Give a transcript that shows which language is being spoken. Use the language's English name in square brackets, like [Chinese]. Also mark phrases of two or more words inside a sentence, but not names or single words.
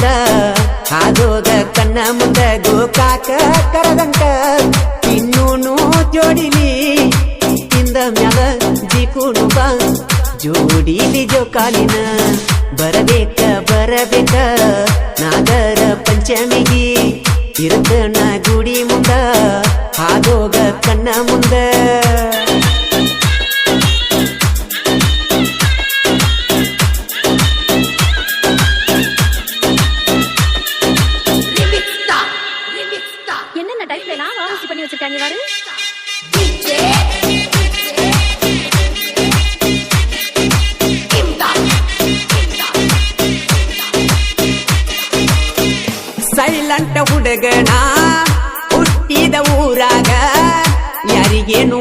[Kannada] ಹಾದೋಗ ಕಣ್ಣ ಮುಂದ ಗೋಕಾಕ ಕರದಂಕ ಇನ್ನೂನು ಜೋಡಿಲಿ ಇಂದ ಮ್ಯಾಲ ಜಿಕುನು ಬಾ ಜೋಡಿಲಿ ಜೋಕಾಲಿನ ಬರಬೇಕ ಬರಬೇಕ ನಾಗರ ಪಂಚಮಿಗೆ ಇರುತ್ತನ ಗುಡಿ ಮುಂದ ಹಾದೋಗ ಕಣ್ಣ ಮುಂದ [Tamil] என்னென்ன டைப்ல எல்லாம் வாசி பண்ணி வச்சிருக்காங்க பாரு [Kannada] ಸೈಲೆಂಟ್ ಹುಡುಗನ ಹುಟ್ಟಿದ ಊರಾಗ ಯಾರಿಗೇನು